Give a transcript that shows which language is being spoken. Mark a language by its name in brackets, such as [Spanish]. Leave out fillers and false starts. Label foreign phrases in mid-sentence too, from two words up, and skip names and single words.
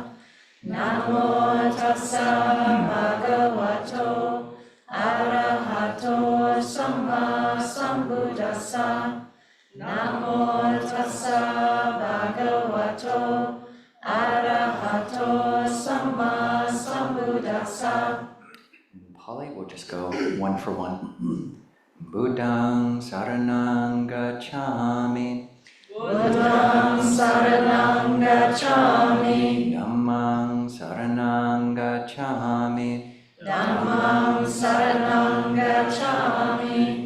[Pali] Namo tassa bhagavato arahato samma sambuddhassa. Namo tassa bhagavato arahato samma sambuddhassa. [English] In Pali, we'll just go one for one. [Pali] Buddhang saranang gacchami. Buddhang saranang gacchami. Dhammang saranang gacchami. Dhammang saranang gacchami.